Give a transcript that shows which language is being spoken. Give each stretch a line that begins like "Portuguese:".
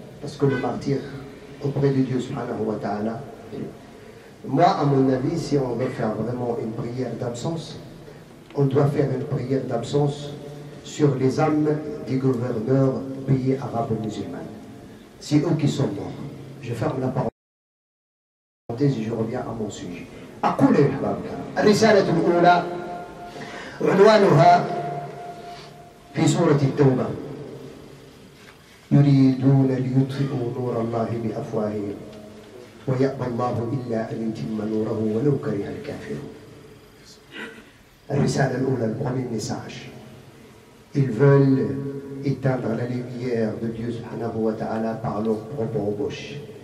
French: Parce que le martyr auprès de Dieu
Arabic: subhanahu wa ta'ala,
French: moi à mon avis, si on veut faire vraiment une prière d'absence, on doit faire une prière d'absence sur les âmes des gouverneurs pays arabes musulmans. C'est eux qui sont morts. Je ferme la parenthèse et je reviens à mon sujet.
Arabic: أقول يا أحباب الرسالة الأولى عنوانها في سورة التوبة: يريدون ليطفئوا نور الله بأفواههم ويأبى الله إلا أن يتم نوره ولو كره الكافرون. الرسالة الأولى,
French: le premier message. Ils veulent éteindre la lumière de Dieu
Arabic: subhanahu wa ta'ala
French: par leur propre embauche.